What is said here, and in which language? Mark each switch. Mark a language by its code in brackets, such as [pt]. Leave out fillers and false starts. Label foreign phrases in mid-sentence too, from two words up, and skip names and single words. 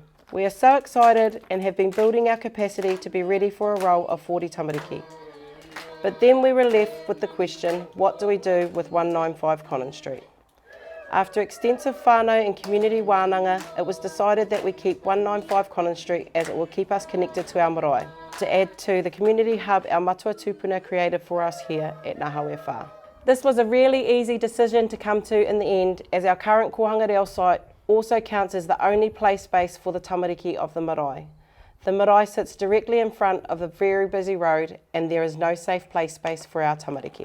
[en] We are so excited and have been building our capacity to be ready for a roll of 40 tamariki. But then we were left with the question, what do we do with 195 Collins Street? After extensive whānau and community wānanga, it was decided that we keep 195 Collins Street as it will keep us connected to our marae, to add to the community hub our [mi] matua tupuna [en] created for us here at Ngā Hau. This was a really easy decision to come to in the end, as our current Kōhanga Reo site also counts as the only play space for the tamariki of the marae. The marae sits directly in front of a very busy road and there is no safe play space for our tamariki.